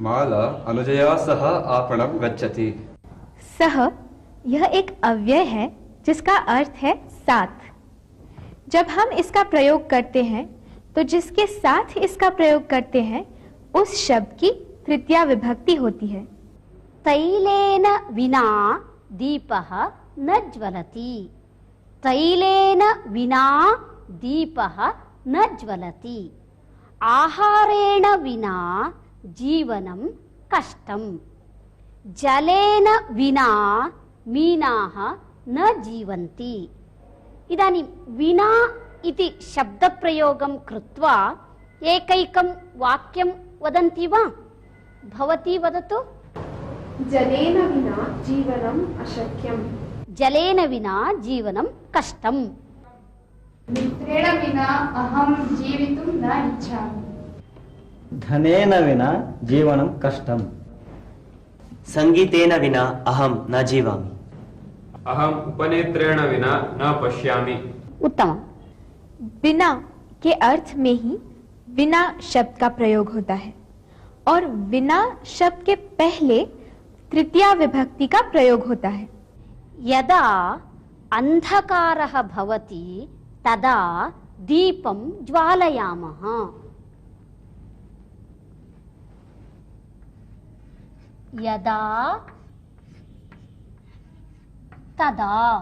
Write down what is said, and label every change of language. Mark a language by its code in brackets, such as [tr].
[sa] माला अनुजया सह आपणं गच्छति। सह [hi] यह एक अव्यय है जिसका अर्थ है साथ। जब हम इसका प्रयोग करते हैं तो जिसके साथ इसका प्रयोग करते हैं उस शब्द की तृतीया विभक्ति होती है। [sa] तैलेन विना दीपः न ज्वलति। तैलेन विना दीपः न ज्वलति। आहारेण विना जीवनं कष्टम्। जलेन विना मीनाः न जीवन्ति। इदानीं विना इति शब्दप्रयोगं कृत्वा एकैकं वाक्यं वदन्ति वा? भवती वदतु। जलेन विना जीवनम् अशक्यम्। जलेन विना जीवनं कष्टम्। मित्रेण विना अहं जीवितुं न इच्छामि। धनेन विना जीवनं कष्टम्। संगीतेन विना अहं न जीवामि। अहम उपनेत्रेण विना न पश्यामि। उत्तम। [hi] बिना के अर्थ में ही विना शब्द का प्रयोग होता है और विना शब्द के पहले तृतीया विभक्ति का प्रयोग होता है। [sa] यदा अंधकारः भवति तदा दीपं ज्वालयामः। यदा तदा।